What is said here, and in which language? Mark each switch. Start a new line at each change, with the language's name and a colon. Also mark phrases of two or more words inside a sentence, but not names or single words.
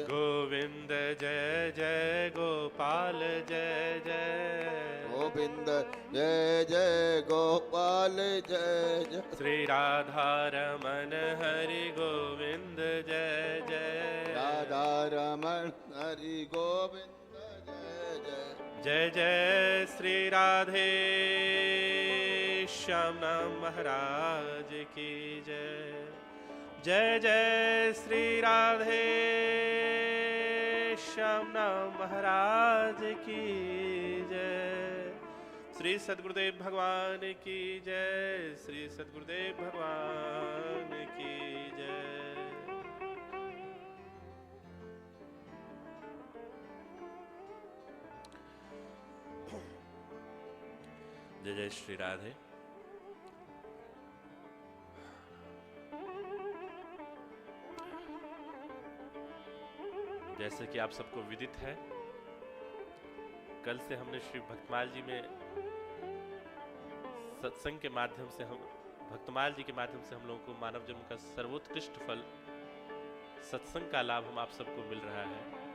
Hindi: गोविंद जय जय गोपाल जय जय। गोविंद जय जय गोपाल जय जय। श्री राधा रमन हरि गोविंद जय जय। राधा रमण हरि गोविंद जय जय। जय जय श्री राधे श्याम महाराज की जय। जय जय श्री राधे श्याम महाराज की जय। श्री सद्गुरुदेव भगवान की जय। श्री सद्गुरुदेव भगवान की जय। जय जय श्री राधे। जैसे कि आप सबको विदित है, कल से हमने श्री भक्तमाल जी में सत्संग के माध्यम से भक्तमाल जी के माध्यम से हम लोगों को मानव जन्म का सर्वोत्कृष्ट फल सत्संग का लाभ हम आप सबको मिल रहा है।